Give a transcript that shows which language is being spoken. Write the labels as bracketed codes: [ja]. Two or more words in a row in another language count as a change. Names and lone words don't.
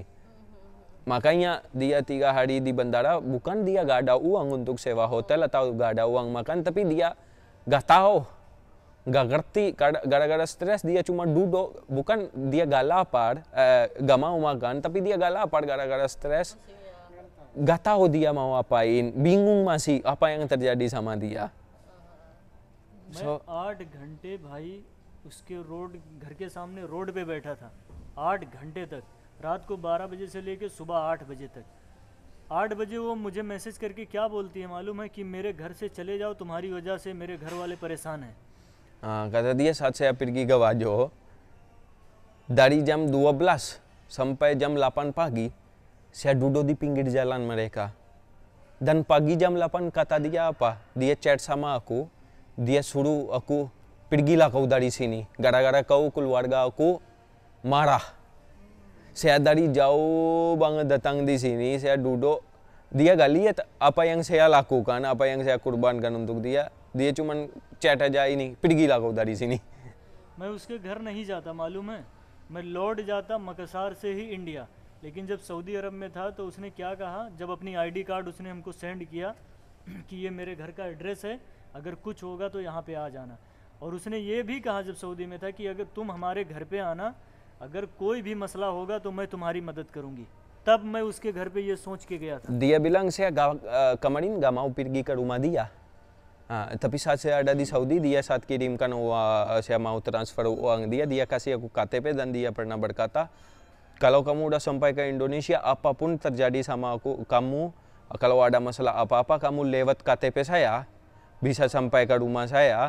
[id] Makanya dia 3 hari di bandara, bukan dia gak ada uang untuk sewa hotel atau gak ada uang makan, tapi dia gak tahu, gak ngerti, gara-gara stres dia cuma duduk, bukan dia gak lapar, gak mau makan, tapi dia gak lapar gara-gara stres, gak tahu dia mau apain, bingung masih apa yang terjadi sama dia. [hi] मैं 8 घंटे भाई उसके घर के सामने रोड पे बैठा था 8 घंटे तक, रात को 12 बजे से लेके सुबह 8 बजे तक। 8 बजे वो मुझे मैसेज करके क्या बोलती है मालूम है कि मेरे घर से चले जाओ, तुम्हारी वजह से मेरे घर वाले परेशान हैं। [id] Kata dia saat saya pergi ke Wajo, dari jam 12 sampai jam 8 pagi, saya duduk di pinggir jalan mereka. Dan pagi jam 8 kata dia apa? Dia chat sama aku, dia suruh aku, pergilah kau dari sini, gara-gara kau keluarga aku marah. Saya dari jauh banget datang di sini, saya duduk, dia gak lihat apa yang saya lakukan, apa yang saya kurbankan untuk dia. Dia cuma chat aja ini, pergilah kau dari sini. [hi] मैं उसके घर नहीं जाता मालूम है, मैं लौट जाता मकसार से ही इंडिया। लेकिन जब सऊदी अरब में था तो उसने क्या कहा, जब अपनी [en] ID card [hi] उसने हमको सेंड किया कि ये मेरे घर का एड्रेस है, अगर कुछ होगा तो यहाँ पे आ जाना। और उसने ये भी कहा जब सऊदी में था कि अगर तुम हमारे घर पे आना, अगर कोई भी मसला होगा तो मैं तुम्हारी मदद करूँगी। तब मैं उसके घर पे ये सोच के गया था। [id] Dia bilang saya kemarin gak mau pergi ke rumah dia. Tapi saat saya ada di Saudi, dia saat kirimkan uang, saya mau transfer uang dia kasih aku KTP dan dia pernah berkata, kalau kamu udah sampai ke Indonesia, apapun terjadi sama kamu, kalau ada masalah apa-apa, kamu lewat KTP saya, bisa sampai ke rumah saya.